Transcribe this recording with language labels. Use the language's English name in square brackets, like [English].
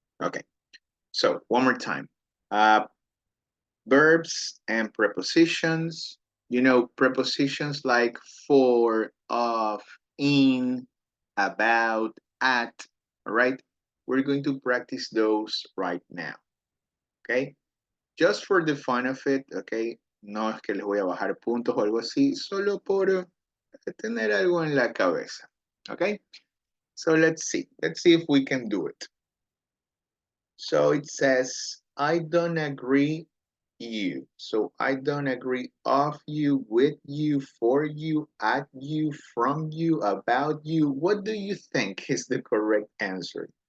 [English] Okay, so one more time. Verbs and prepositions. You know, prepositions like for, of, in, about, at, all right? We're going to practice those right now, okay? Just for the fun of it, okay? [Spanish] No es que les voy a bajar puntos o algo así, solo por tener algo en la cabeza, okay? [English] So let's see if we can do it. So it says, I don't agree you. So I don't agree of you, with you, for you, at you, from you, about you. What do you think is the correct answer?